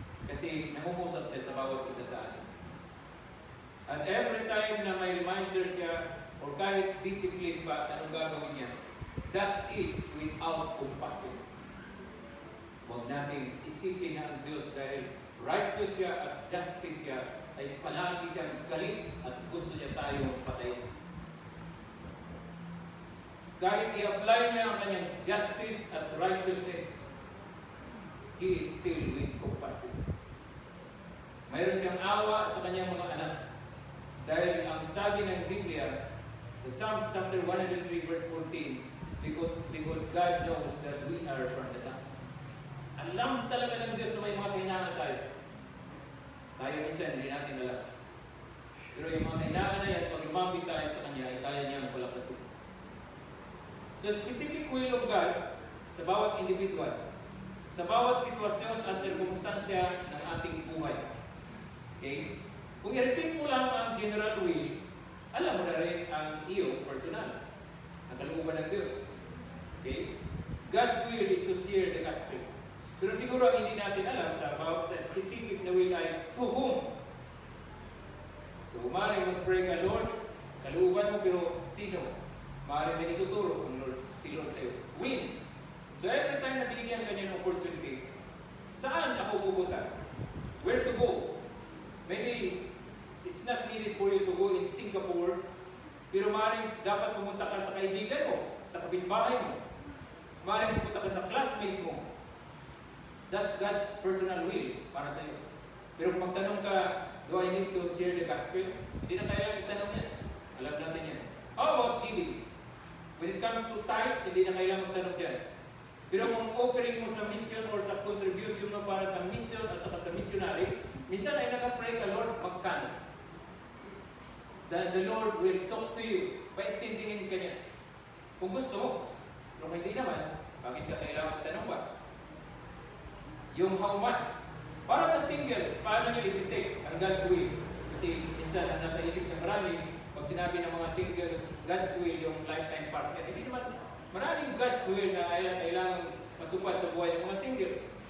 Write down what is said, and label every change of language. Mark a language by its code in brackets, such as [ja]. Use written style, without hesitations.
[tl] Kasi namumusap siya sa bawat isa sa atin. At every time na may reminder siya or kahit discipline pa at anong gagawin niya, [en] that is without compassion. [tl] Huwag natin isipin na ang Diyos dahil righteous siya at justice siya ay palagi siyang galit at gusto niya tayo patayin. Kahit i-apply niya ang kanyang [en] justice at righteousness, He is still with compassion. [tl] Mayroon siyang awa sa kanyang mga anak. Dahil ang sabi ng Biblia, sa Psalms chapter 103 verse 14, [en] because God knows that we are from the dust. [tl] Alam talaga ng Diyos na may mga kailangan tayo. Tayo minsan, hindi natin alam. Pero yung mga kailangan na yan, pag lumapit tayo sa Kanya, ay kaya niyang palakasin. So specific will of God sa bawat individual, sa bawat sitwasyon at sirkumstansya ng ating buhay. Okay? Kung i-repeat mo lang ang general will, alam mo na rin ang iyong personal, ang kalooban ng Diyos. [en] Okay? God's will is to share the gospel. [tl] Pero siguro ang hindi natin alam sa specific na will ay [en] to whom. [tl] So, maaaring mag-pray ka, Lord, kaluuban mo, pero sino? Maaaring may ituturo ang Lord, si Lord sa'yo. Will. So, every time na binigyan ka niya ng opportunity, saan ako pupunta? [en] Where to go? Maybe, it's not needed for you to go in Singapore, [tl] pero maaaring dapat pumunta ka sa kaibigan mo, sa kapitbahay mo. Maaaring pupunta ka sa classmate mo. [en] That's God's personal will [tl] para sa iyo. Pero kung magtanong ka, [en] do I need to share the gospel? [tl] Hindi na kailangan itanong yan. Alam natin yan. [en] How about giving? [tl] When it comes to tithes, hindi na kailangan magtanong yan. Pero kung offering mo sa mission or sa contribution mo para sa mission at saka sa missionary, minsan ay nag-pray ka, Lord, magkano? [en] The Lord will talk to you. [tl] Paintindihin ka niya. Kung gusto mo. Pero hindi naman, bakit ka kailangan magtanong ba? Yung how much? Para sa singles, paano nyo i-detect ang God's will? Kasi minsan ang nasa isip ng marami, pag sinabi ng mga single, God's will, yung lifetime partner, hindi naman maraming God's will na kailangan matupad sa buhay ng mga singles.